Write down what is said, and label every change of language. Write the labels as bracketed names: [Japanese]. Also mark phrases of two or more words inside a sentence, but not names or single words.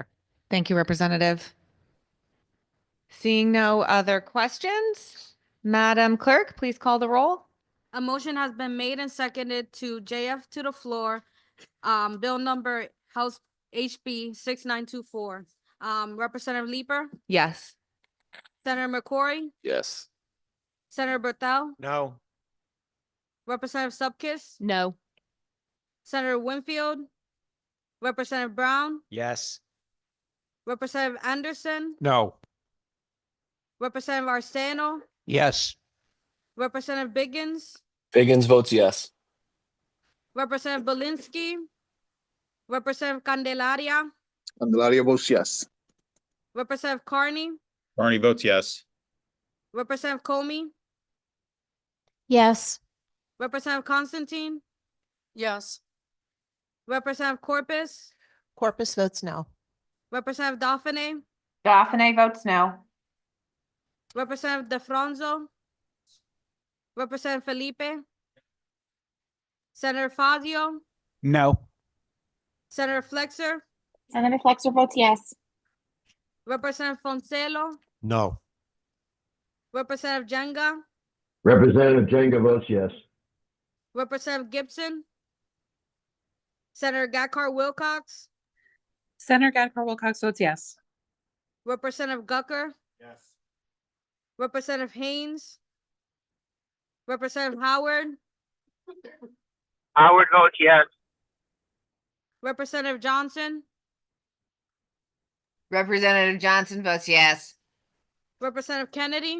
[English] Thank you, Representative. Seeing no other questions, Madam Clerk, please call the roll. A motion has been made and seconded to JF to the floor, bill number House HB 6924. Representative Leeper, Yes. Senator McCory, Yes. Senator Berthel, No. Representative Zupkis, No. Senator Winfield, Representative Brown, Yes. Representative Anderson, No. Representative Arseno, Yes. Representative Biggins, Biggins votes yes. Representative Belinsky, Representative Candelaria, Candelaria votes yes. Representative Carney, Carney votes yes. Representative Comey, Yes. Representative Constantine, Yes. Representative Corpus, Corpus votes no. Representative Dauphine, Dauphine votes no. Representative DeFranzo, Representative Felipe, Senator Fazio, No. Senator Flexer, Senator Flexer votes yes. Representative Foncelo, No. Representative Jenga, Representative Jenga votes yes. Representative Gibson, Senator Gacard Wilcox, Senator Gacard Wilcox votes yes. Representative Gucker, Yes. Representative Haynes, Representative Howard, Howard votes yes. Representative Johnson, Representative Johnson votes yes. Representative Kennedy,